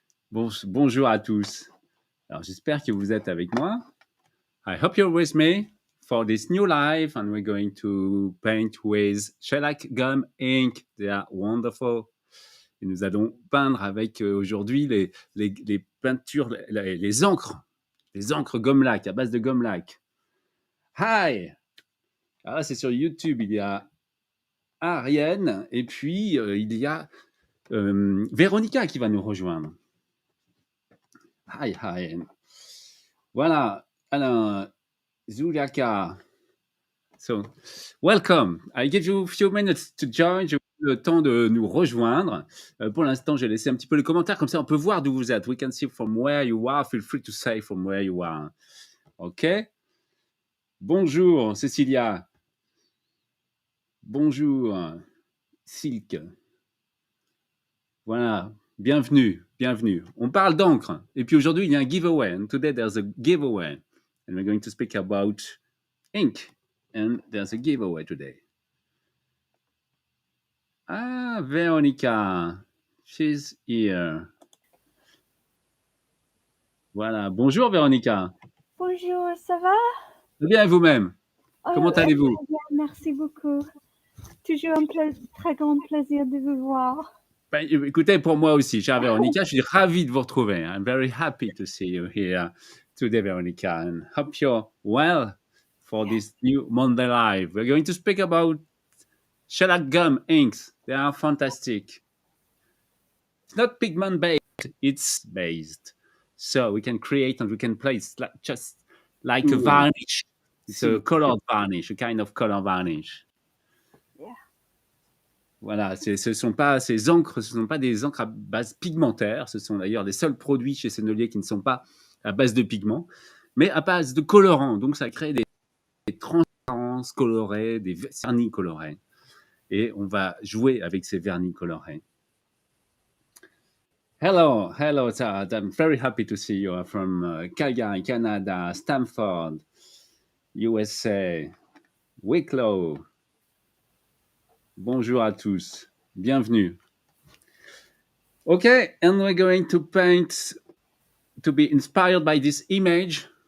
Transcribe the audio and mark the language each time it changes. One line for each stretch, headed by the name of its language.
French: Bonjour à tous. Alors j'espère que vous êtes avec moi.
English: I hope you're with me for this new live and we're going to paint with shellac, gum, ink. They are wonderful.
French: Et nous allons peindre avec aujourd'hui les peintures, les encres gomme-laque, à base de gomme-laque.
English: Hi!
French: Alors c'est sur YouTube, il y a Ariane et puis il y a Véronica qui va nous rejoindre.
English: Hi.
French: Voilà. Alors, Zuliaka.
English: So, welcome. I give you a few minutes to join.
French: Je vous donne le temps de nous rejoindre. Pour l'instant, j'ai laissé un petit peu les commentaires. Comme ça, on peut voir d'où vous êtes.
English: We can see from where you are. Feel free to say from where you are.
French: OK? Bonjour, Cécilia. Bonjour, Silk. Voilà. Bienvenue. On parle d'encre. Et puis aujourd'hui, il y a un giveaway.
English: And today, there's a giveaway. And we're going to speak about ink. And there's a giveaway today. Ah, Veronica. She's here.
French: Voilà. Bonjour, Veronica. Bonjour, ça va? Bien, vous-même. Comment allez-vous? Bien, merci beaucoup. Toujours un très grand plaisir de vous voir. Ben, écoutez, pour moi aussi, chère Veronica, je suis ravi de vous retrouver.
English: I'm very happy to see you here today, Veronica, and hope you're well for this new Monday Live. We're going to speak about shellac gum inks. They are fantastic. It's not pigment based, it's based. So we can create and we can place just like a varnish. It's a colored varnish, a kind of color varnish.
French: Voilà, ces encres, ce ne sont pas des encres à base pigmentaire. Ce sont d'ailleurs les seuls produits chez Sennelier qui ne sont pas à base de pigments, mais à base de colorants. Donc, ça crée des transparences colorées, des vernis colorés. Et on va jouer avec ces vernis colorés.
English: Hello, Sarah. I'm very happy to see you from Calgary, Canada, Stamford, USA, Wicklow.
French: Bonjour à tous. Bienvenue.
English: Okay, and we're going to paint to be inspired by this image.